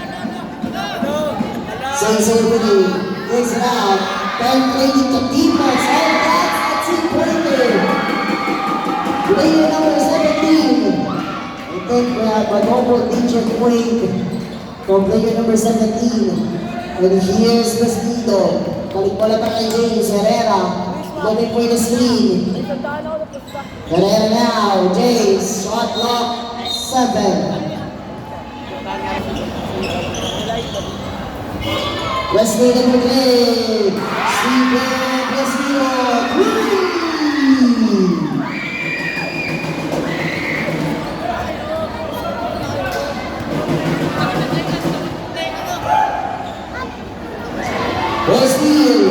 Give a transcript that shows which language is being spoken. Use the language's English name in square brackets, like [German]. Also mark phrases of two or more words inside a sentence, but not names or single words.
[English] Say with you. Takes it out. Penetrating the defense. And that's a two-pointer. Player number 17. I think we have a double digit point from player number 17. And here's Vestido. [Filipino] Balik pala pa kay James Herrera. [English] Looking for the screen. Herrera now. James. Shot clock 7. Wesley number 3. Steven Vestido. 3. Wesley.